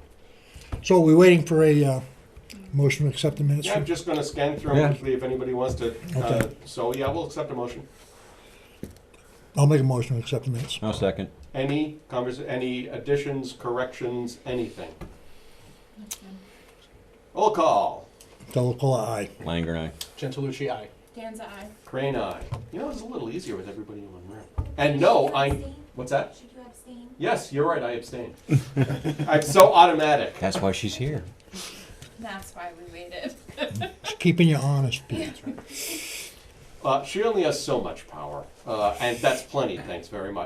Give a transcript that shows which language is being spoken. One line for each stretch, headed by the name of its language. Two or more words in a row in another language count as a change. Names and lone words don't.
English: So we're waiting for a motion to accept the minutes? Yeah, I'm just gonna scan through them Yeah. quickly if anybody wants to. Okay. So yeah, we'll accept a motion. I'll make a motion to accept the minutes. I'll second. Any any additions, corrections, anything? Roll call. Delacola, aye. Langer and I. Gentilucci, aye. Danza eye. Crane eye. You know, it's a little easier with everybody in one room. And no, what's that? Should you abstain? Yes, you're right, I abstained. I'm so automatic. That's why she's here. That's why we waited. Just keeping you honest, Pete. She only has so much power, and that's plenty, thanks very much.